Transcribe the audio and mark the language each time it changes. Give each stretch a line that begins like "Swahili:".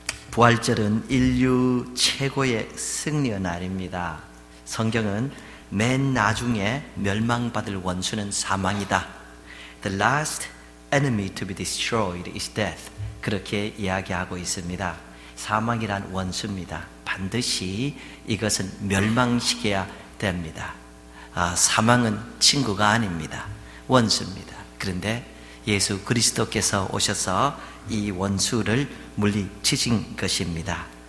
Korean: 부활절은 인류 최고의 승리의 날입니다. 성경은 맨 나중에 멸망받을 원수는 사망이다.
English: The last enemy to be destroyed is death.
Korean: 그렇게 이야기하고 있습니다. 사망이란 원수입니다. 반드시 이것은 멸망시켜야 됩니다. 사망은 친구가 아닙니다. 원수입니다. 그런데 예수 그리스도께서 오셔서 이 원수를 물리치신 것입니다.